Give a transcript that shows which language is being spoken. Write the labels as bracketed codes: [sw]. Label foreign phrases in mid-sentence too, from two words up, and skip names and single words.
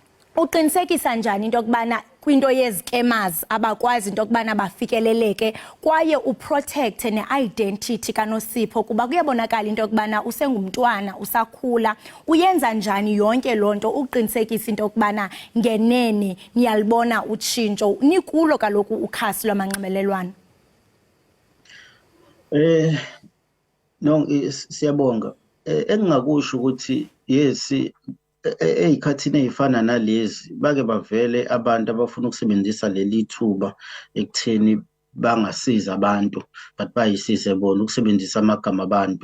[xh] Uqinisekisa njani into yokubana kwinto yezikemers abakwazi into yokubana bafikeleleke kwaye uprotect ne-identity kaNosipho kuba kuyabonakala into yokubana usengumntwana usakhula. Uyenza njani yonke loo nto uqinisekisa into yokubana ngenene niyalibona utshintsho nikulo kaloku ukhasi lwamanxibelelwano? No, siyabonga. [zu] Engingakusho ukuthi yes, ey'khathini ey'fana nalezi bake bavele abantu abafuna ukusebenzisa leli thuba ekutheni bangasiza abantu but bayisize bona ukusebenzisa amagama abantu.